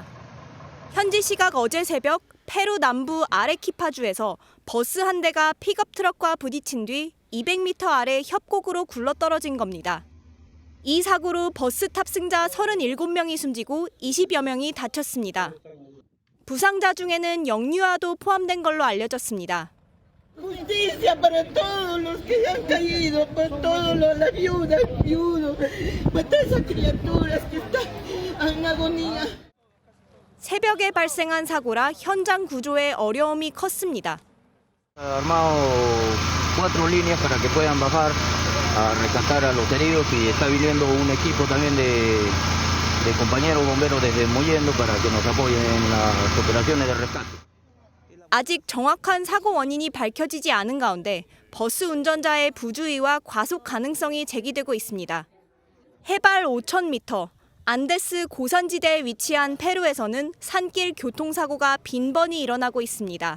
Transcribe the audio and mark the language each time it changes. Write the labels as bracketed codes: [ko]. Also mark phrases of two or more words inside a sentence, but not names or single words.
[ko] 현지 시각 어제 새벽 페루 남부 아레키파주에서 버스 한 대가 픽업 트럭과 부딪힌 뒤 200m 아래 협곡으로 굴러떨어진 겁니다. 이 사고로 버스 탑승자 37명이 숨지고 20여 명이 다쳤습니다. 부상자 중에는 영유아도 포함된 걸로 알려졌습니다. [es] Justicia para todos los que han caído, para todos las viudas, viudos, para todas esas criaturas que están en agonía. [ko] 새벽에 발생한 사고라 현장 구조에 어려움이 컸습니다. [es] Armado 4 líneas para que puedan bajar a rescatar a los heridos y está viniendo un equipo también de compañeros bomberos desde Mollendo para que nos apoyen en las operaciones de rescate. [ko] 아직 정확한 사고 원인이 밝혀지지 않은 가운데 버스 운전자의 부주의와 과속 가능성이 제기되고 있습니다. 해발 5,000m, 안데스 고산지대에 위치한 페루에서는 산길 교통사고가 빈번히 일어나고 있습니다.